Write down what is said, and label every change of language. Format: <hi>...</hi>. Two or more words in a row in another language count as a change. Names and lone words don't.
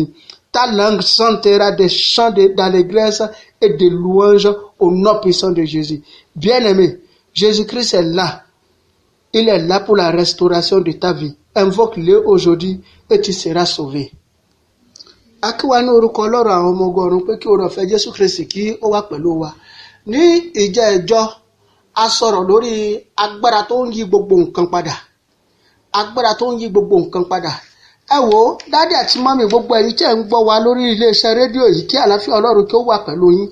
<fr>Ta langue chantera des chants d'allégresse et de louange au nom puissant de Jésus. Bien-aimé, Jésus-Christ est là. Il est là pour la restauration de ta vie. Invoque-le aujourd'hui et tu seras sauvé.</fr> <yo>Akiwa ní orúkọ Ọlọ́run àwọn ọmọ ọgọ́rùn pé kí oore-ọ̀fẹ́ Jésù Kristi kí ó wà pẹ̀lú wa. Ní ìjẹ́jọ́ a sọ̀rọ̀ lórí agbára tó ń yí gbogbo nǹkan padà. Agbára tó ń yí gbogbo nǹkan padà. Ẹ wò, dádì àti mọ́mì gbogbo ẹ̀yin tí ẹ̀ ń gbọ́ wa lórí iléeṣẹ́ rédíò yìí kí àlàáfíà Ọlọ́run kí ó wà pẹ̀lú yín.</yo>